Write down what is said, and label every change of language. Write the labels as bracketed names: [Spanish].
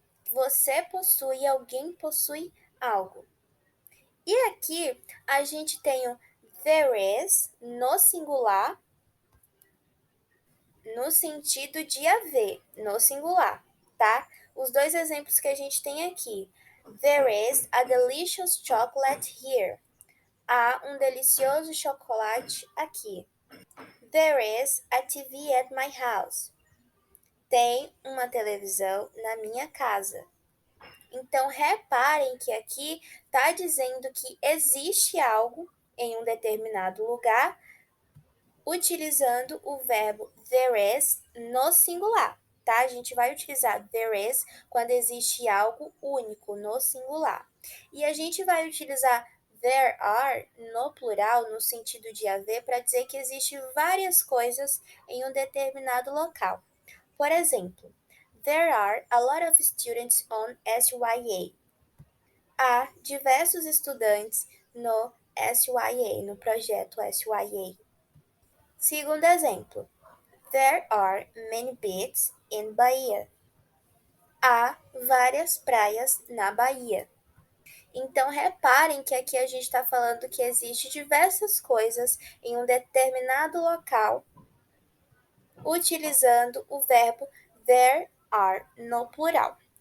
[Portuguese] Você possui, alguém possui algo. E aqui a gente tem o there is no singular, no sentido de haver, no singular, tá? Os dois exemplos que a gente tem aqui. [English] There is a delicious chocolate here. [Portuguese] Há um delicioso chocolate aqui. [English] There is a TV at my house. [Portuguese] Tem uma televisão na minha casa. Então, reparem que aqui está dizendo que existe algo em um determinado lugar, utilizando o verbo there is no singular, tá? A gente vai utilizar there is quando existe algo único no singular. E a gente vai utilizar there are no plural, no sentido de haver, para dizer que existem várias coisas em um determinado local. Por exemplo, [English] there are a lot of students on SYA. [Portuguese] Há diversos estudantes no SYA, no projeto SYA. Segundo exemplo, [English] there are many beaches in Bahia. [Portuguese] Há várias praias na Bahia. Então, reparem que aqui a gente está falando que existe diversas coisas em um determinado local, utilizando o verbo there are no plural.